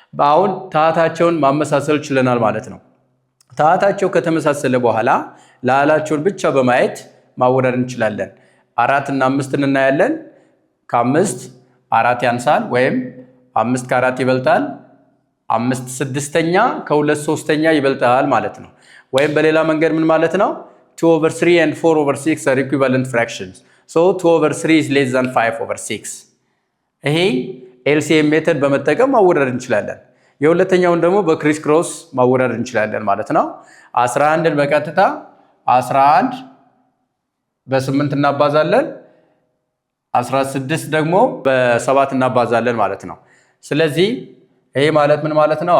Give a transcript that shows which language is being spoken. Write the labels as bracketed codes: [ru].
[am] አሁን ታታቸውን ማመሳሰል ችለናል ማለት ነው። ታታቸው ከተመሳሰለ በኋላ ላላቸውን ብቻ በማየት ማወዳደር እንችላለን። 4 እና 5 እናያለን። ከ5 4 ያንሳል ወይም 5 ከ4 ይበልጣል። 5/6 ከ2/3 ይበልጣል ማለት ነው። ወይም በሌላ መንገድ ምን ማለት ነው? [en] 2/3 and 4/6 are equivalent fractions. So 2/3 is less than 5/6. [am] ይሄ ኤልሲኤም ሜተድ በመጠቀም ማወዳደር እንችላለን። የሁለተኛውን ደግሞ በክሪስ ክሮስ ማወዳደር እንችላለን ማለት ነው። 11ን በቀጥታ 11 በ8 እናባዛለን። 16 ደግሞ በ7 እናባዛለን ማለት ነው። ስለዚህ ይሄ ማለት ምን ማለት ነው?